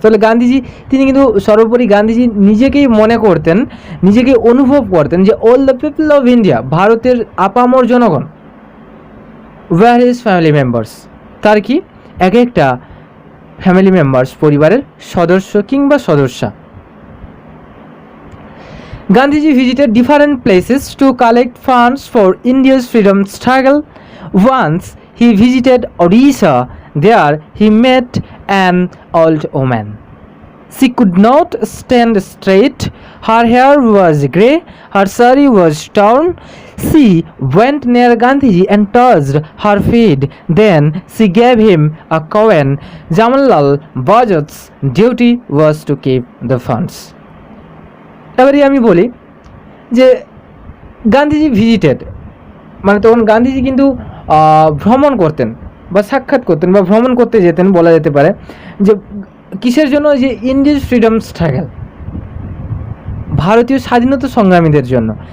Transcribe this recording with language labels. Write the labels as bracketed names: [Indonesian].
[Bangla] তাহলে তিনি কিন্তু সর্বোপরি গান্ধীজি নিজেকেই মনে করতেন, নিজেকেই অনুভব করতেন যে [English] all the people of India, [Bangla] ভারতের আপামর জনগণ, [English] were his family members, [Bangla] তার কি এক একটা ফ্যামিলি মেম্বার্স, পরিবারের সদস্য কিংবা সদস্যা। [English] Gandhiji visited different places to collect funds for India's freedom struggle. Once he visited Odisha. There he met an old woman. She could not stand straight. Her hair was grey, her sari was torn. She went near Gandhiji and touched her feet. Then she gave him a coin. Jamalal Bajat's duty was to keep the funds. [Bangla] এবারে আমি বলি যে Gandhiji visited, মানে তখন গান্ধীজি কিন্তু ভ্রমণ করতেন বা সাক্ষাৎ করতেন বা ভ্রমণ করতে যেতেন বলা যেতে পারে। যে কিসের জন্য? যে [English] Indian freedom struggle, [Bangla] ভারতীয় স্বাধীনতা সংগ্রামীদের জন্য।